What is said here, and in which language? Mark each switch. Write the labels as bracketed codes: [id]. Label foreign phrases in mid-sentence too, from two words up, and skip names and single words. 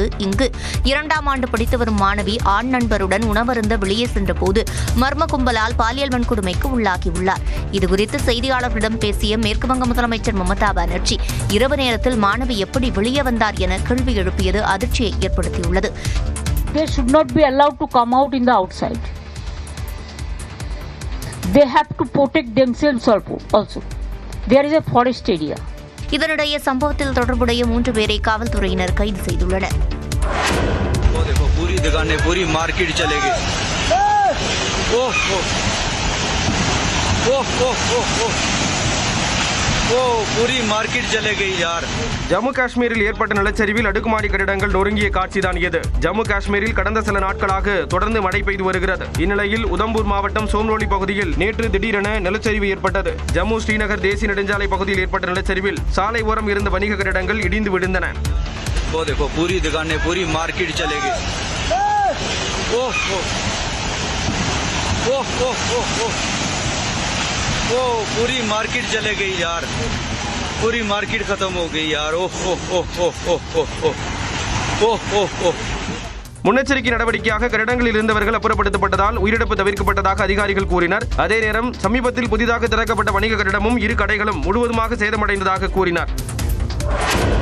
[ta] இங்கு 2ஆம் ஆண்டு படித்து வரும் மாணவி ஆண் நண்பருடன் உணவருந்த வெளியே சென்றபோது மர்ம கும்பலால் பாலியல் வன்கொடுமைக்கு உள்ளாகியுள்ளார். இதுகுறித்து செய்தியாளர்களிடம் பேசிய மேற்குவங்க முதலமைச்சர் மமதா பானர்ஜி இரவு நேரத்தில் மாணவி எப்படி வெளியே வந்தார் என கேள்வி எழுப்பியது அதிர்ச்சியை ஏற்படுத்தியுள்ளது. [en] They should not be allowed to come out in the outside. They have to protect themselves also. There is a forest area. [ta] இதனிடையே சம்பவத்தில் தொடர்புடைய 3 பேரை காவல்துறையினர் கைது செய்துள்ளனர். ஜம்மு காஷ்மீரில் ஏற்பட்ட நிலச்சரிவில் அடுக்குமாடி கட்டிடங்கள் நொறுங்கிய காட்சிதான் இது. ஜம்மு காஷ்மீரில் கடந்த சில நாட்களாக தொடர்ந்து மழை பெய்து வருகிறது. இந்நிலையில் உதம்பூர் மாவட்டம் சோம்ரோலி பகுதியில் நேற்று திடீரென நிலச்சரிவு ஏற்பட்டது. ஜம்மு ஸ்ரீநகர் தேசிய நெடுஞ்சாலை பகுதியில் ஏற்பட்ட நிலச்சரிவில் சாலை ஓரம் இருந்த வணிக கட்டிடங்கள் இடிந்து விழுந்தன. [hi] पूरी मार्केट चले गई यार, पूरी मार्केट खत्म हो गई यार. [ta] முன்னெச்சரிக்கை நடவடிக்கையாக கட்டிடங்களில் இருந்தவர்கள் அப்புறப்படுத்தப்பட்டதால் உயிரிழப்பு தவிர்க்கப்பட்டதாக அதிகாரிகள் கூறினர். அதே நேரம் சமீபத்தில் புதிதாக திறக்கப்பட்ட வணிக கட்டிடமும் 2 கடைகளும் முழுவதுமாக சேதமடைந்ததாக கூறினார்.